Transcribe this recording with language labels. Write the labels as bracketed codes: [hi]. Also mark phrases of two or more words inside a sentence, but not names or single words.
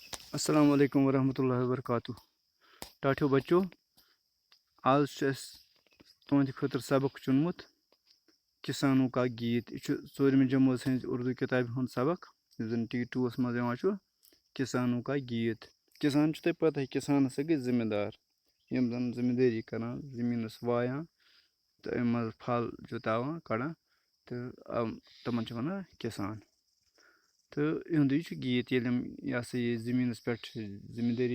[ar] السلام علیکم ورحمۃ اللہ وبرکاتہ [ks] ٹاٹھیو بچو آز چھُ اَسہِ تُہنٛدِ خٲطرٕ سبق چُنمُت [ur] کِسانو کا گیت [ks] یہِ چھُ ژوٗرمہِ جمٲژ ہٕنٛزِ اُردو کِتابہِ ہُنٛد سبق یُس زَن T2 منٛز یِوان چھُ [ur] کِسانو کا گیت [ks] کِسان چھُ تۄہہِ پَتہٕ کِسان ہسا گٔے زٔمیٖندار یِم زَن زٔمیٖندٲری کران زٔمیٖنَس وایان تہٕ اَمہِ منٛز پھل جُتاوان کڑان تہٕ تِمن چھِ وَنان کِسان تہٕ یِہُنٛدُے چھُ گیت ییٚلہِ یِم یہِ ہسا یہِ زٔمیٖنَس پٮ۪ٹھ زٔمیٖندٲری